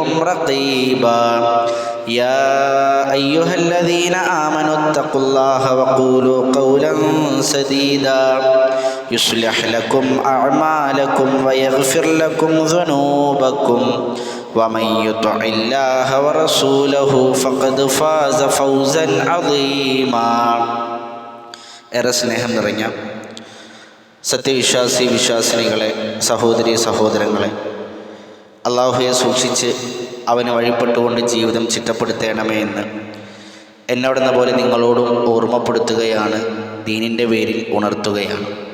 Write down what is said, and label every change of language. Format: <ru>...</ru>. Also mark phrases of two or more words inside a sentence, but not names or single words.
<ar>رقيبا يا أيها الذين آمنوا اتقوا الله وقولوا قولا سديدا يصلح لكم أعمالكم ويغفر لكم ذنوبكم ومن يطع الله ورسوله فقد فاز فوزا عظيما</ar> <ml>ഏറെ സ്നേഹം നിറഞ്ഞ വിശ്വാസിനികളെ, സഹോദരി സഹോദരങ്ങളെ, അള്ളാഹുവെ സൂക്ഷിച്ച് അവന് വഴിപ്പെട്ടുകൊണ്ട് ജീവിതം ചിട്ടപ്പെടുത്തേണമേ എന്ന് എന്നോടെന്ന പോലെ നിങ്ങളോടും ഓർമ്മപ്പെടുത്തുകയാണ്, ദീനിൻ്റെ പേരിൽ ഉണർത്തുകയാണ്.</ml>